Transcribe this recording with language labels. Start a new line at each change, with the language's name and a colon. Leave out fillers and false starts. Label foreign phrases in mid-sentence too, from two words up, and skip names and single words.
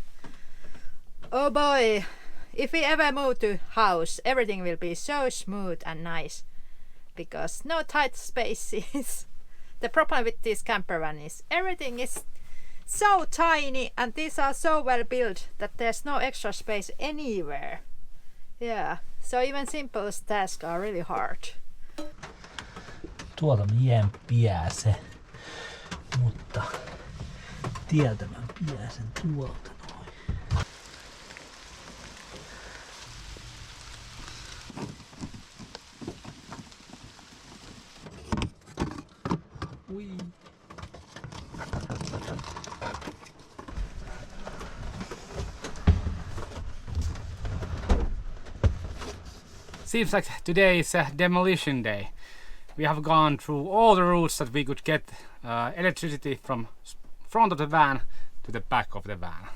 English: Oh boy, if we ever move to house, everything will be so smooth and nice because no tight spaces. The problem with this camper van is everything is so tiny and these are so well built that there's no extra space anywhere. Yeah, so even simple tasks are really hard.
Finnish: Tuolta mä en pääse, mutta tieltä mä pääsen tuolta noin. Ui.
English: Seems like today is a demolition day. We have gone through all the routes that we could get electricity from front of the van to the back of the van.